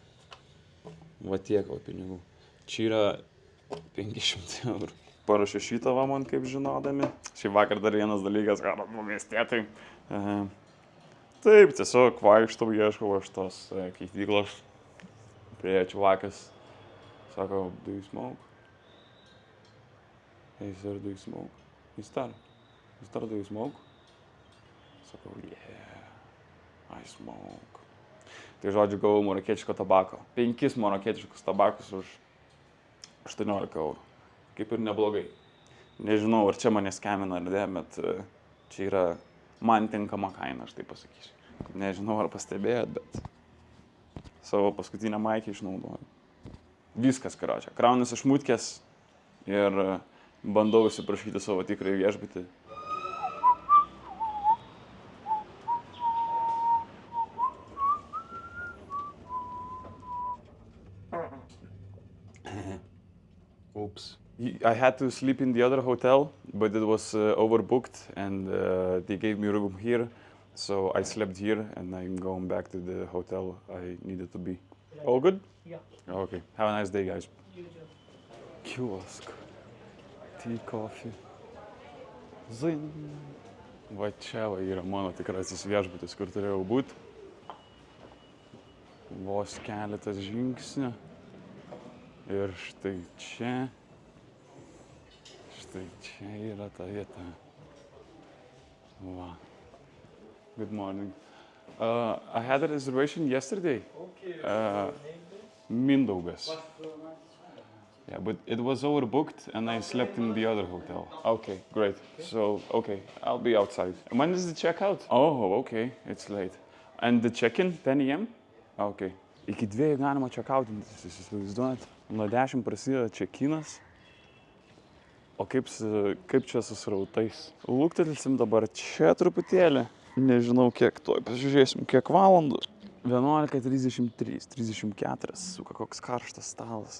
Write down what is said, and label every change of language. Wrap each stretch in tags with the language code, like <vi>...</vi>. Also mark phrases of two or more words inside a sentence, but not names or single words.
<lt>Va tiek va pinigų. Čia yra 500 eurų. Parašiau šitą va man kaip žinodami. Šį vakar dar vienas dalykas, ką radau miestietai. Taip, tiesiog vaikštau, ieškau aš tos keityklos. Prie čuvakas. Sako,</lt> <en>do you smoke? Hey, sir, do you smoke? Mister, do you smoke? Sako, yeah, I smoke.</en> <lt>Tai žodžiu, gavau marokietiško tabako. 5 marokietiškus tabakus už 18 eurų. Kaip ir neblogai. Nežinau, ar čia mane skemina ar ne, bet čia yra man tinkama kaina, aš taip pasakysiu. Nežinau, ar pastebėjot, bet savo paskutinę maikę išnaudoju. Viskas, karočią. Kraunas iš mutkės ir bandau įsiprašyti savo tikrąjį viešbutį.</lt> <en>Oops. I had to sleep in the other hotel, but it was overbooked and they gave me a room here. So I slept here and I'm going back to the hotel I needed to be. All good? Yeah. Okay. Have a nice day, guys. You too. Kiosk. Tea, coffee. Zin.</en> <lt>Va čia va yra mano tikrasis viešbutis, kur turėjau būti. Vos keletas žingsnių. Ir štai čia yra ta vieta. Va.</lt> <en>Good morning. I had a reservation yesterday. Okay. Mindaugas. Yeah, but it was overbooked and I slept in the other hotel. Okay, great. So, okay, I'll be outside. When is the checkout? Oh, okay, it's late. And the check-in, 10 a.m.? Okay.</en> <lt>Iki 2 galima checkoutintis, jūs įsivaizduojat? Nuo 10 prasideda check-inas. O kaip čia su srautais? Luktelsim dabar čia truputėlį. Nežinau kiek toj, pasižiūrėsim kiek valandų. 11:33, 34, suka koks karštas stalas.</lt>